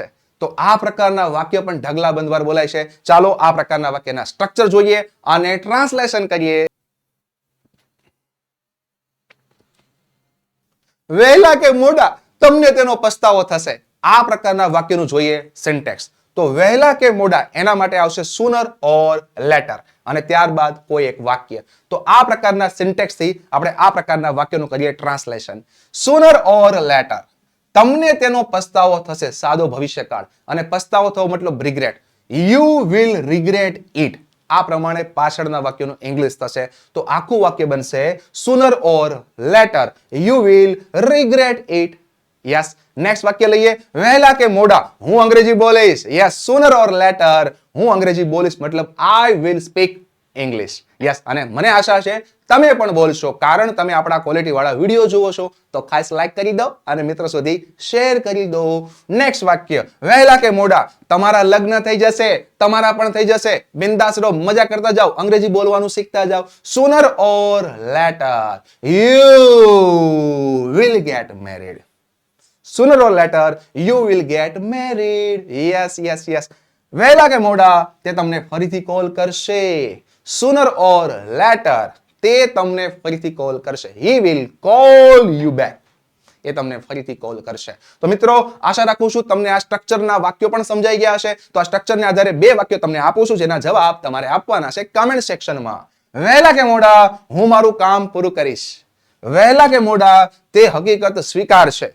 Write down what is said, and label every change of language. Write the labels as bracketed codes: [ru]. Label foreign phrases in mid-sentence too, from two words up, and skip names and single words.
[gu] તો આ પ્રકારના વાક્ય પણ ઢગલા બંધ વાર બોલાય છે. ચાલો આ પ્રકારના વાક્યના સ્ટ્રક્ચર જોઈએ અને ટ્રાન્સલેશન કરીએ. વહેલા કે મોડા તમને તેનો પસ્તાવો થશે. આ પ્રકારના વાક્યનું જોઈએ સિન્ટેક્સ. તો વહેલા કે મોડા એના માટે આવશે [en] sooner or later [gu] અને ત્યારબાદ કોઈ એક વાક્ય. તો આ પ્રકારના સિન્ટેક્સ થી આપણે આ પ્રકારના વાક્યનું કરીએ ટ્રાન્સલેશન. [en] sooner or later [gu] તમને તેનો પસ્તાવો થશે. સાદો ભવિષ્યકાળ અને પસ્તાવો થવો મતલબ રિગ્રેટ. [en] you will regret it. [gu] આ પ્રમાણે પાછળના વાક્યનું ઇંગ્લિશ થશે. તો આખું વાક્ય બનશે [en] sooner or later you will regret it. [gu] યસ, નેક્સ્ટ વાક્ય લઈએ. વહેલા કે મોડા હું અંગ્રેજી બોલીશ. યસ, [en] sooner or later [gu] હું અંગ્રેજી બોલીશ મતલબ [en] I will speak English. [gu] યસ, અને મને આશા છે તમે પણ બોલશો, કારણ તમે આપણા ક્વોલિટી વાળા વિડીયો જુઓ છો. તો ખાસ લાઈક કરી દો અને મિત્રો સુધી શેર કરી દો. નેક્સ્ટ વાક્ય, વહેલા કે મોડા તમારા લગ્ન થઈ જશે. તમારા પણ થઈ જશે. બિંદાસ રહો, મજા કરતા જાઓ, અંગ્રેજી બોલવાનું શીખતા જાઓ. [en] sooner or later you will get married. sooner or later you will get married. yes yes yes [gu] વહેલા કે મોડા તે તમને ફરીથી કોલ કરશે. [en] sooner or later [gu] તે તમને ફરીથી કોલ કરશે. [en] he will call you back. [gu] એ તમને ફરીથી કોલ કરશે. તો મિત્રો આશા રાખું છું તમને આ સ્ટ્રક્ચરના વાક્યો પણ સમજાઈ ગયા હશે. તો આ સ્ટ્રક્ચરને આધારે બે વાક્યો તમને આપું છું જેના જવાબ તમારે આપવાના છે કમેન્ટ સેક્શનમાં. વહેલા કે મોડા હું મારું કામ પૂરું કરીશ. વહેલા કે મોડા તે હકીકત સ્વીકારશે.